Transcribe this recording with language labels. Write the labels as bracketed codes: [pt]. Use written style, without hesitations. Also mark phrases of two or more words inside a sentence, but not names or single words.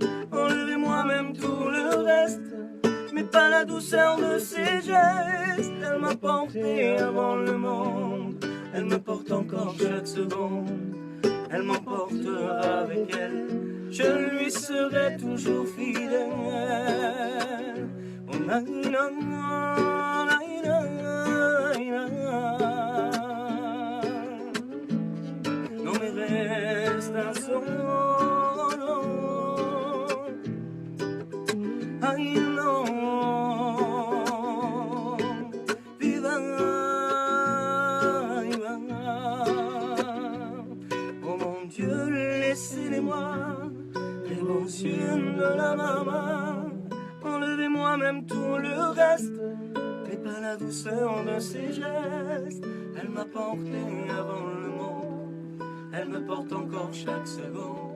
[fr] Enlevez-moi même tout le reste, mais pas la douceur de ses gestes. Elle m'a porté avant le monde, elle me porte encore chaque seconde. Elle m'emportera avec elle, je lui serai toujours fidèle. Oh, na, na, na, na, na, na. Non mais [it] resta solo. [es] Ay no, viva, viva. [fr] Oh mon Dieu, laissez-les-moi, les beaux yeux de la maman. Enlevez-moi même tout le reste, mais pas la douceur de ses gestes. Elle m'a porté avant le monde, elle me porte encore chaque seconde.